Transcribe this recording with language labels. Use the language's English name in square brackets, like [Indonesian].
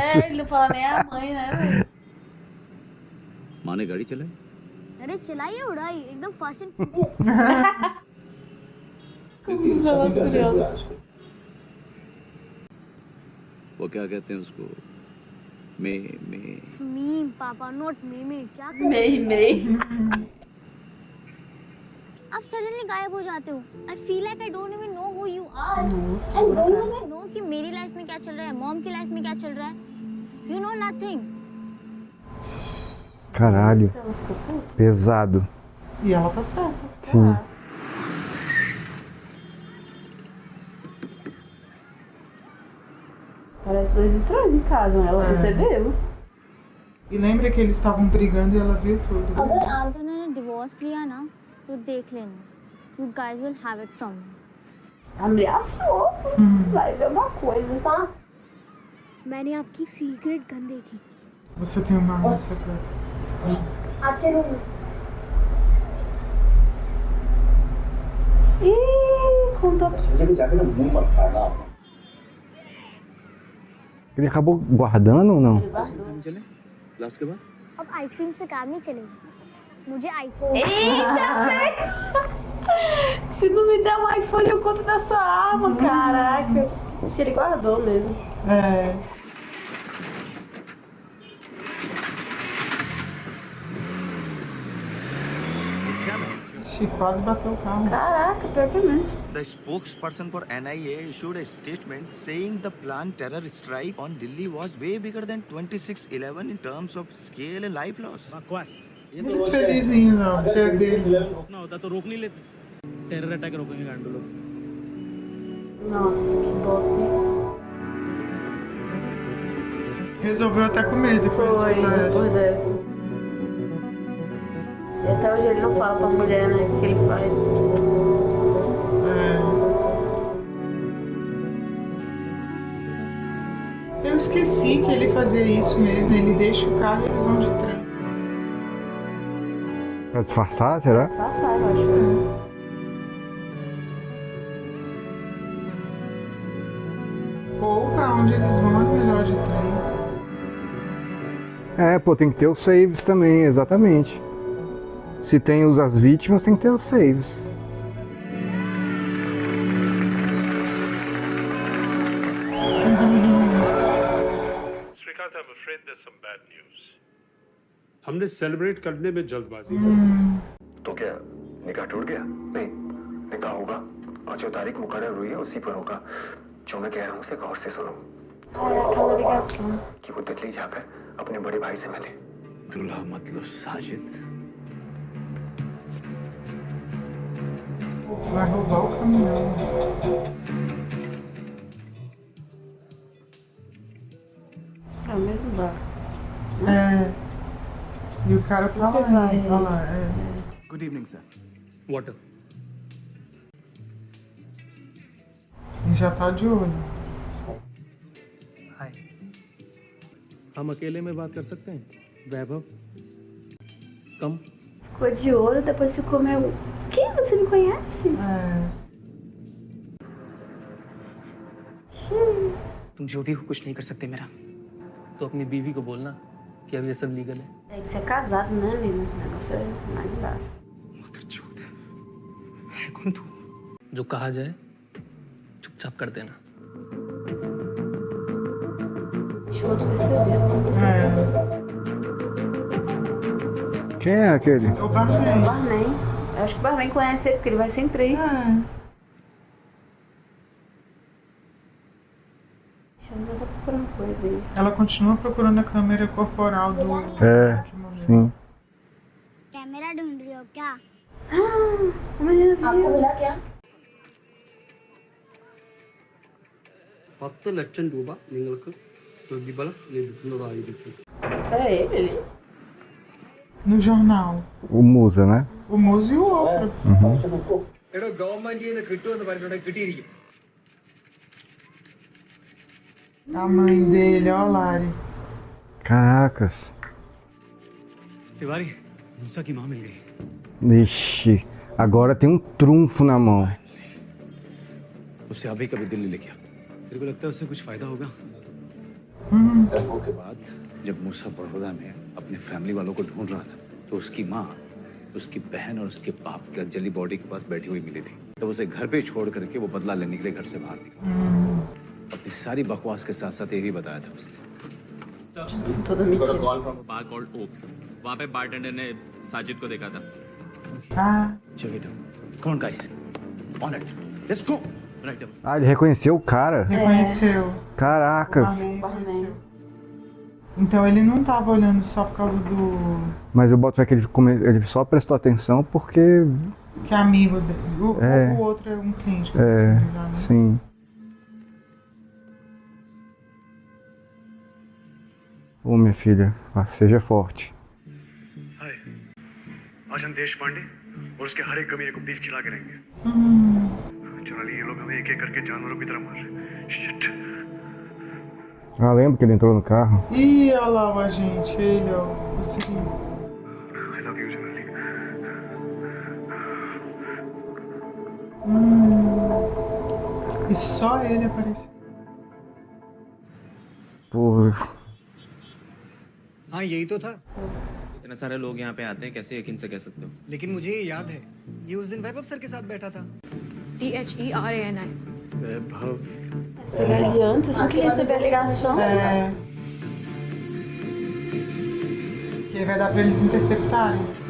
[Portuguese] É, ele não fala nem a mãe, né? [Hindi] माँ ने गाड़ी चलाई अरे चलाइए उड़ाई एकदम fast and furious [Portuguese] Velozes e Furiosos. [Hindi] वो क्या कहते हैं उसको मे [English] It's me, Papa, not me. [Hindi] क्या कर Mei. आप सडनली गायब हो जाते हो. [English] I feel like I don't even know who you are. [Portuguese] Nossa, [English] And do you even know [Hindi] कि मेरी लाइफ में क्या चल रहा है, मॉम की लाइफ में क्या चल रहा है? [English] You know nothing. [Portuguese] Caralho. Pesado. E ela tá certa. Sim. Parece dois estranhos em casa, ela percebeu. E lembra que eles estavam brigando e ela viu tudo. [Hindi] अगर आप दोनों ने डिवोर्स लिया ना, तो देख लेना. [English] You guys will have it from me. [Portuguese] Ameaçou. Vai ver uma coisa. Tá? [Hindi] मैंने आपकी सीक्रेट गन देखी. [Portuguese] Você tem uma arma secreta. [Hindi] आपके रूम में. [Portuguese] Ih, contou pra você. Ele acabou guardando ou não? [Hindi] हम चले क्लास के बाद अब आइसक्रीम से काम नहीं चलेगा. मुझे iPhone. [Portuguese] Eita, se não me der um iPhone, eu conto da sua arma, caracas. Acho que ele guardou mesmo. É. Ixi, quase bateu o carro. Caraca, pior que é mesmo. [English] The spokesperson for NIA issued a statement saying the planned terror strike on Delhi was way bigger than 26/11 in terms of scale and life loss. [Hindi] बकवास. Eles felizinhos, não, porque é deles. रोकना होता तो रोक नहीं लेते. Terror attack रोकेंगे गांडू लोग. [Portuguese] Nossa, que bosta, hein? Resolveu até comer depois Foi, disso. depois dessa. E até hoje ele não fala pra mulher, né, o que ele faz. Eu esqueci que ele fazia isso mesmo. Ele deixa o carro e eles vão de trem. Pra disfarçar, será? Passar, eu acho. Ou pra onde eles vão é melhor de trem. É, pô, tem que ter os saves também, exatamente. Se tem as vítimas, tem que ter os saves. [English] Srikanth, I'm afraid there's some bad news. [Hindi] हमने celebrate करने में जल्दबाजी तो क्या निकाह टूट गया? नहीं, निकाह होगा और जो तारीख मुकर्रर हुई है उसी पर होगा. जो मैं कह रहा हूँ उसे गौर से सुनो कि वो दिल्ली जाकर अपने बड़े भाई से मिले. दूल्हा मतलब Sajid. [Portuguese] Vai roubar o caminhão. É o mesmo bar. É. E o cara tá Sempre lá, vai. tá lá. É. [English] Good evening, sir. Water. [Portuguese] E já tá de olho. [English] Hi. [Hindi] हम अकेले में बात कर सकते हैं. वैभव. कम. [Portuguese] Ficou de olho, depois se comeu. Quem? Você me conhece? É. [Hindi] तुम जो भी हो कुछ नहीं कर सकते मेरा. तो अपनी बीवी को बोलना कि अब ये सब लीगल है. [Portuguese] Tem que ser casado, né, amigo? O negócio é mais embaixo. [Hindi] मदरचोद है कौन तू? जो कहा जाए चुपचाप कर देना. [Portuguese] Show de perceber. É. Quem é aquele? O barman. Barman. Eu acho que o Barman conhece ele, porque ele vai sempre aí. É. Deixa eu ver, tá procurando coisa aí. Ela continua procurando a câmera corporal do. É, sim. [Hindi] Camera ढूंढ रही हो क्या? [Portuguese] A menina viu. [Malayalam] പത്ത് ലക്ഷം രൂപ നിങ്ങൾക്ക് പ്രതിഫലം ലഭിക്കുന്നതായിരിക്കും. [Portuguese] Era ele ali. No jornal. O Musa, né? O Muso e o outro. [Malayalam] എടോ ഗവൺമെന്റിൽ നിന്ന് കിട്ടുമെന്ന് പറഞ്ഞിട്ടുണ്ടെങ്കിൽ കിട്ടിയിരിക്കും. [Portuguese] A mãe dele, ó, Lari. Caracas. [Hindi] Tiwari, मूसा की माँ मिल गई. [Portuguese] Ixi, agora tem um trunfo na mão. [Hindi] उसे अभी कभी दिल्ली लेके आ. तेरे को लगता है उससे कुछ फायदा होगा? दंगों के बाद जब मूसा बड़ौदा में अपने फैमिली वालों को ढूंढ रहा था तो उसकी माँ उसकी बहन और उसके बाप की जली बॉडी के पास बैठी हुई मिली थी. तो उसे घर पे छोड़ करके वो बदला लेने के लिए घर से बाहर निकला। अपनी सारी बकवास के साथ साथ यही बताया था उसने। [Portuguese] Toda mentira. [Hindi] बार कॉल्ड ओक्स, वहाँ पे बारटेंडर ने साजिद को देखा था। Ah, [English] Check it out. Come on, guys. On it. Let's go. Right up. [Portuguese] Ah, ele reconheceu o cara? reconheceu. Caracas. Reconheceu. Então ele não tava olhando só por causa do. Mas eu boto fé que ele só prestou atenção porque. Que é amigo dele. O outro é um cliente. Que eu preciso ligar, né? Sim. Ô, minha filha, seja forte. [Hindi] हाय, आज हम देश पांडे और उसके हर एक कमीने को beef खिला के रहेंगे। चुनाली ये लोग हमें एक एक करके जानवरों की तरह मार रहे हैं। [English] Shit. [Portuguese] Ah, lembra que ele entrou no carro? Ih, olha lá o agente. Ele, ó. O seguinte. [English] I love you, Chunali. [Portuguese] E só ele apareceu. Porra. [Hindi] हाँ यही तो था, इतने सारे लोग यहाँ पे आते हैं, कैसे यकीन से कह सकते हो? लेकिन मुझे ये याद है, ये उस दिन वैभव सर के साथ बैठा था। THERANI. Vaibhav. [Portuguese] Se pegar ele antes, assim que receber a ligação. É. Que vai dar pra eles interceptarem.